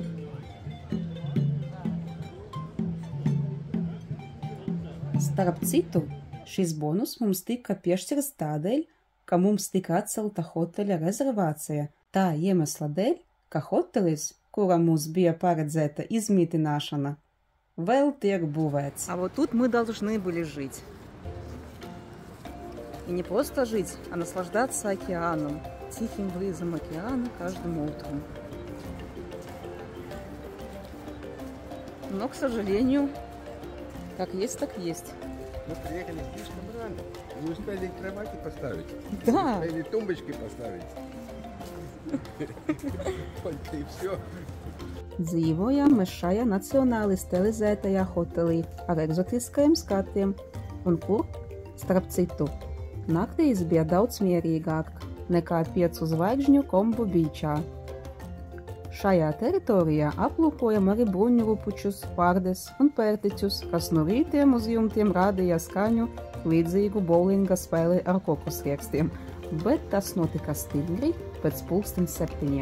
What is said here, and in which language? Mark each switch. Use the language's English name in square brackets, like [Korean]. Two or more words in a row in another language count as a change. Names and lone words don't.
[Latvian] Starp citu, šis bonus mums tika piešķirts tādēļ, ka mums tika atcelta hoteļa rezervācija. Tā iemesla dēļ, ka hotelis, kuram mums bija paredzēta izmitināšana, vēl tiek būvēts. [Russian] А вот тут мы должны были жить. И не просто жить, а наслаждаться океаном, тихим бризом океана каждым утром. Но, к сожалению, как есть, так есть. Мы приехали слишком рано. Не успели кровати поставить. Да. Не успели тумбочки поставить. Вот и все. [Latvian] Dzīvojām mēs šajā nacionāli stilizētajā hotelī ar eksotiskajiem skatiem, un kur, starp citu, naktīs bija daudz mierīgāk nekā 5 zvaigžņu Kombu Beachā. Šajā teritorijā aplūkojam arī bruņurupučus, pārdes un pērtiķus, kas no rītiem uz jumtiem rādīja skaņu līdzīgu bowlinga spēli ar kokosriekstiem, bet tas notika stingri pēc 7:30.